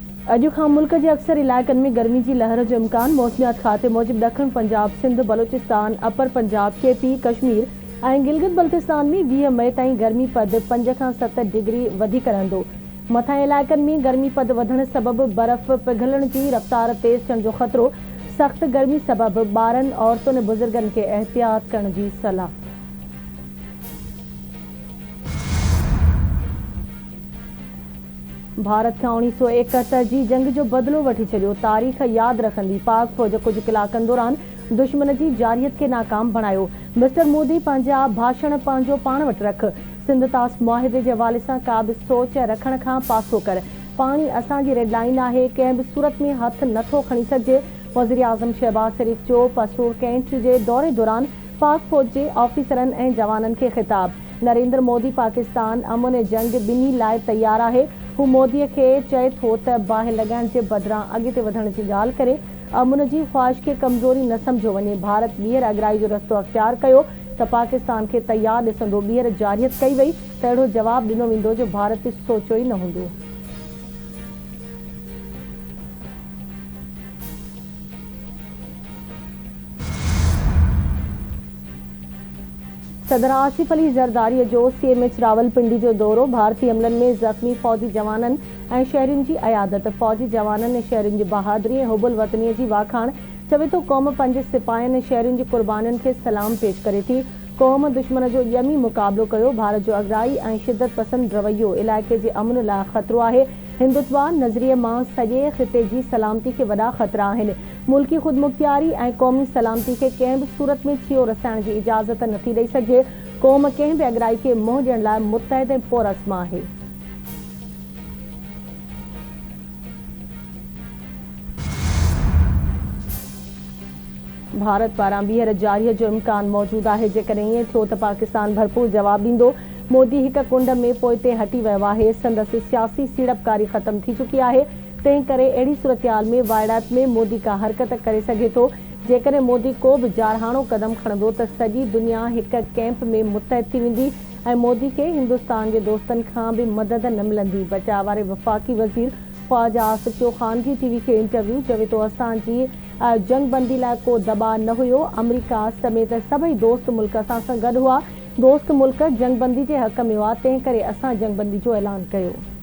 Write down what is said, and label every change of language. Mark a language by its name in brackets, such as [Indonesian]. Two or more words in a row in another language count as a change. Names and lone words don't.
[Sindhi] अॼु खां मुल्क के अक्सर इलाक़नि में गर्मी की लहर जो इम्कान। मौसमियात खाते मूजिब ॾखण पंजाब, सिंध, बलोचिस्तान, अपर पंजाब, केपी, कश्मीर और गिलगित बल्तिस्तान में 20 मई ताईं गर्मी पद 5 खां 7 डिग्री वधीक रहंदो। मथां इलाक़नि में गर्मी पद वधण सबब बर्फ पिघलण की रफ्तार तेज थियण जो ख़तरो। सख्त गर्मी सबब ॿारनि, औरतुनि ऐं बुजुर्गनि खे एहतियात करण की सलाह। भारत खां 1971 जी जंग जो बदलो वठी छॾियो। तारीख़ यादि रखंदी पाक फ़ौज कुछ कलाकनि दौरान दुश्मन की जारियत के नाकाम बणायो। मिस्टर मोदी पंहिंजा भाषण पंहिंजो पाण वटि रख। सिंध तास मुआहिदे के हवाले से का भी सोच रखण खां पासो कर। पानी असांजी [English] red line [Sindhi] है, कंहिं भी सूरत में हथ नथो खणी सघिजे। वज़ीर आज़म शहबाज शरीफ जो पसूर कैंट के दौरे दौरान पाक फ़ौज के ऑफिसरन और जवानन के खिताब। नरेंद्र मोदी पाकिस्तान अमन ऐं जंग बिन्ही लाइ तैयार है। हू मोदी के चए थो त बाहि लगाइण के बदिरां अॻिते वधण की ॻाल्हि करे। अमन की ख्वाहिश के कमज़ोरी न समझो वञे। भारत ॿीहर अगराई जो रस्तो अख्तियार कयो त पाकिस्तान के तैयार ॾिसंदो। ॿीहर जारियत कई वई त अहिड़ो जवाब ॾिनो वेंदो जो भारत सोचियो ई न हूंदो। सदर आसिफ अली ज़रदारी जो CMH रावलपिंडी जो दौरो। भारतीय हमलन में ज़ख्मी फौजी जवानन और शहरियों की अयादत। फौजी जवानन और शहरियों की बहादुरी और हुबुल वतनी की वाखाण। चवे तो कौम पंहिंजे सिपाहियन और शहरियों की कुर्बानियन के सलाम पेश करे थी। कौम दुश्मन जो यमी मुकाबलो कयो। भारत जो अगराई और शिद्दत पसंद रवैयो इलाके के अमन ला खतरो है। हिंदुत्वा नज़रिए मां सॼे ख़िते की सलामती के वॾा ख़तरा आहिनि। मुल्की खुदमुख्तियारी और कौमी सलामती के कंहिं भी सूरत में छियो रसाइण की इजाज़त नथी ॾेई सघे। कौम कंहिं भी अगराई के मुंहुं ॾियण लाइ मुतहद ऐं पुरअज़्म आहे। भारत पारां ॿीहर जारीअ जो इम्कान मौजूद है। जेकॾहिं ईअं थियो त पाकिस्तान भरपूर जवाब ॾींदो। मोदी हिक कुंड में पोइते हटी वियो आहे। संदसि सियासी सीड़पकारी ख़त्म थी चुकी है। तंहिं करे अहिड़ी सूरतहाल में वाइड़ात में मोदी का हरकत करे सघे थो। जेकॾहिं मोदी को भी जारहाणो कदम खणंदो त सॼी दुनिया एक कैंप में मुतहद थी वेंदी ऐं मोदी के हिंदुस्तान के दोस्तन खां भी मदद न मिलंदी। बचाव वारे वफ़ाक़ी वज़ीर ख्वाजा आसिफ जो ख़ानगी TV के इंटरव्यू चवे तो असांजी जंगबंदी लाइ को दबाव न हुयो। अमरीका समेत सभई दोस्त मुल्क असां सां गॾु हुआ। दोस्त मुल्क जंगबंदी के हक़ में हुआ, तंहिं करे असां जंगबंदी जो ऐलान कयो।